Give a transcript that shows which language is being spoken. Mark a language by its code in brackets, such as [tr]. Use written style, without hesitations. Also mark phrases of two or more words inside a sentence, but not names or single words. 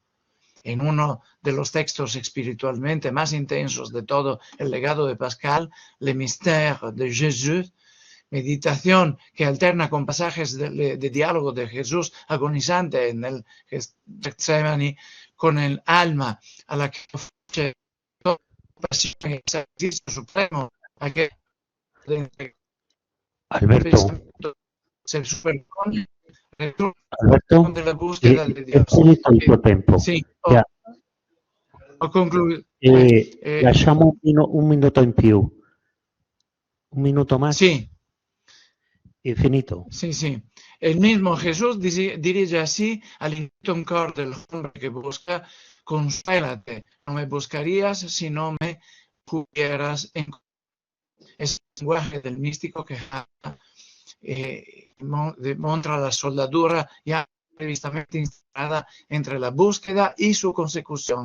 [es] En uno de los textos espiritualmente más intensos de todo el legado de Pascal, Le Mystère de Jésus, meditación que alterna con pasajes de diálogo de Jesús agonizante en el Getsemaní con el alma a la que ofrece pasión y sacrificio supremo, a que Alberto, se superpone Alberto, de la búsqueda de [it] è [es] Dios. [it] finito il tuo tempo. Sì, [es] Ya, [it] ho concluso. lasciamo un minuto in più. [es] Un minuto más. Sí. [it] È finito. [es] Sí, sí. El mismo Jesús dirige así al inquieto cor del hombre que busca: consuélate, no me buscarías si no me pudieras encontrar. Es el lenguaje del místico que muestra la soldadura ya previstamente instalada entre la búsqueda y su consecución.